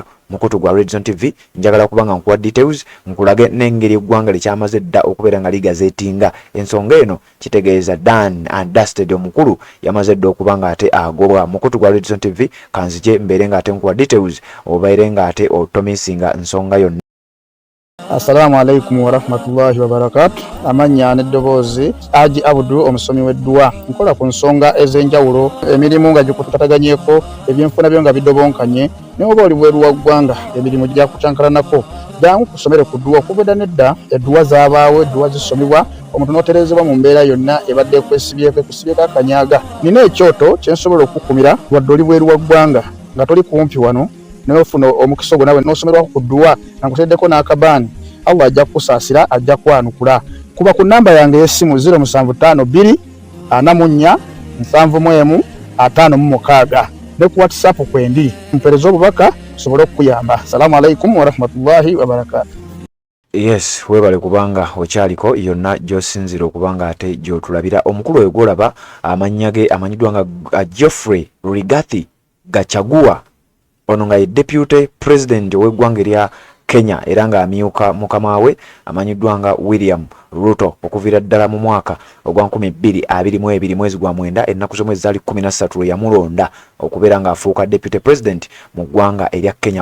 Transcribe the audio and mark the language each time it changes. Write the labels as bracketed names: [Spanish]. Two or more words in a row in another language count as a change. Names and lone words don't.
[Ganda] Mukutu gwa Red Zone TV njagala kuba nga nkuwa details nkulage n'engeri eggwanga likyamaze dda okubeera nga ligazeetinga. Ensonga eno kitegeeza [English] Dan and Dusted [Ganda] omukulu yamaze dda okuba nga ate agobwa. Mukutu gwa Red Zone TV kanzije mbeere nga ate nkuwa details obaire nga ate otomisinga nsonga yonna. [Arabic] السلام عليكم ورحمة الله وبركاته. [Ganda] Amanya n'eddoboozi Aji Abudu omusomi w'eddwa. Nkola ku nsonga ez'enjawulo, emirimu nga gikutataganyeko, ebyenfuna byo nga bidobonkanye, ne oba oli bweru wa ggwanga emirimu gya kucankalanako. Jangu kusomere ku ddwa okubeda nedda eddwa zaabaawo, eddwa zisomibwa omuntu n'oterezebwa mu mbeera yonna ebadde ekwesibyeko ekusibyeko akanyaaga. Nina ekyoto kye nsobola okukumira wadde oli bweru wa ggwanga nga toli kumpi wano n'ofuna omukisa ogwo nawe n'osomerwako ku ddwa nga nkuteddeko n'akabaani. Allah ajja kusaasira, ajja kwanukula. Kuba ku namba yange y'essimu 0752 44 71 56 ne ku WhatsApp kwendi mpereza obubaka sobole okuyamba. [Arabic] السلام عليكم ورحمة الله وبركاته. [Ganda] Yes, webale kubanga okyaliko yonna gy'osinzira okubanga ate gy'otulabira. Omukulu oyo gw'olaba amannya ge amanyiddwa nga Geoffrey Rigathi Gachagua, ono nga ye [English] deputy president [Ganda] ow'eggwanga erya Kenya era nga amyuka mukama we amanyiddwa nga William Ruto okuviira ddala mu mwaka ogwa 2022 mwezi gwa mwenda ennaku z'omwezi zaali 13 yamulonda okubeera nga afuuka [English] deputy president [Ganda] mu ggwanga erya Kenya.